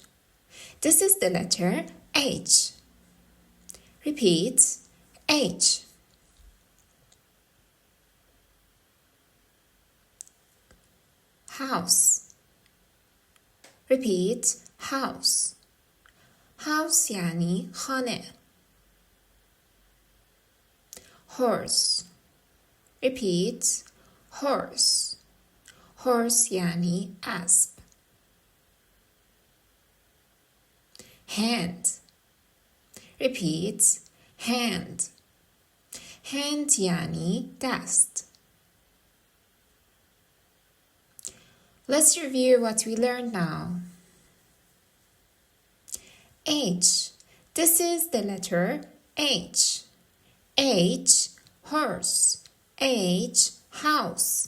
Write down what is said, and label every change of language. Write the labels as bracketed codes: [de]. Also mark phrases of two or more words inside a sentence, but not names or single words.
[en] This is the letter H. Repeat, H. House. Repeat, house. [fa] House یعنی خانه. [en] Horse. Repeat, horse. [fa] Horse یعنی اسب. [en] Hand. Repeat, hand. [fa] Hand یعنی دست. [en] Let's review what we learned now. H. This is the letter H. H, horse. H, house.